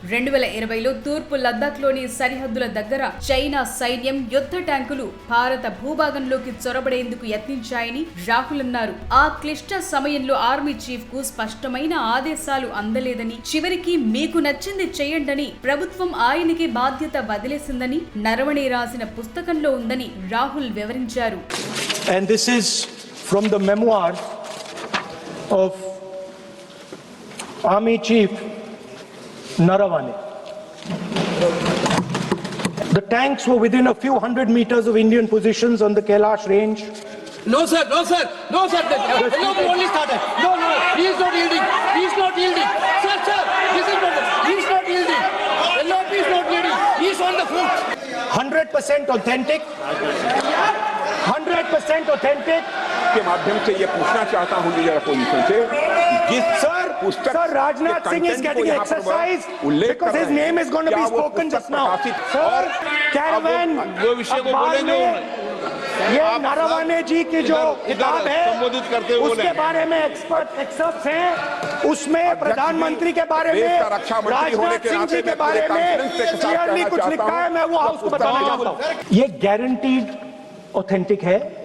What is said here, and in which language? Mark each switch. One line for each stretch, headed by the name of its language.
Telugu: 2020లో తూర్పు లద్దాఖ్ లోని సరిహద్దుల దగ్గర చైనా సైన్యం యుద్ధ ట్యాంకులు భారత భూభాగంలోకి చొరబడేందుకు యత్నించాయని రాహుల్ అన్నారు. ఆ క్లిష్ట సమయంలో ఆర్మీ చీఫ్ కు స్పష్టమైన ఆదేశాలు అందలేదని, చివరికి మీకు నచ్చింది చేయండని ప్రభుత్వం ఆయనకి బాధ్యత వదిలేసిందని నరవణే రాసిన పుస్తకంలో ఉందని రాహుల్ వివరించారు.
English: And this is from the memoir of Army Chief Naravane. The tanks were within a few hundred meters of Indian positions on the Kailash range. No sir, no sir, no sir. LOP only started. No, he is not yielding. He is not yielding. Sir, this is not. He is not yielding. LOP is not yielding. He is on the foot. 100% authentic. 100% authentic.
Hindi: के माध्यम से ये पूछना चाहता हूँ leader opposition से, जिस
English: Sir, Rajnath Singh is getting exercise because his name is going to be spoken just now. Sir, Caravan,
Hindi: वो विषय को बोलेंगे, ये नरवणे जी की जो किताब है उसके बारे में एक्सपर्ट्स हैं, उसमें प्रधानमंत्री के बारे में, राजनाथ सिंह जी के बारे में क्लियरली कुछ लिखा है. मैं वो हाउस को बताना चाहता हूँ. ये गारंटीड ऑथेंटिक है.